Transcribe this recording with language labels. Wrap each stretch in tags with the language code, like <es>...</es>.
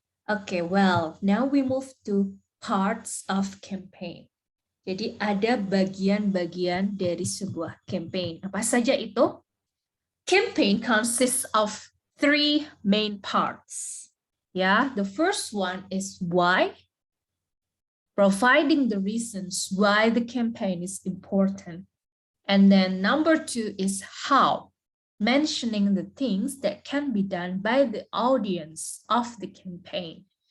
<en>Okay, well, now we move to parts of campaign.</en> <id>Jadi ada bagian-bagian dari sebuah campaign. Apa saja itu?</id> <en>Campaign consists of 3 main parts. Yeah, the first one is why, providing the reasons why the campaign is important. And then number 2 is how, mentioning the things that can be done by the audience of the campaign.</en>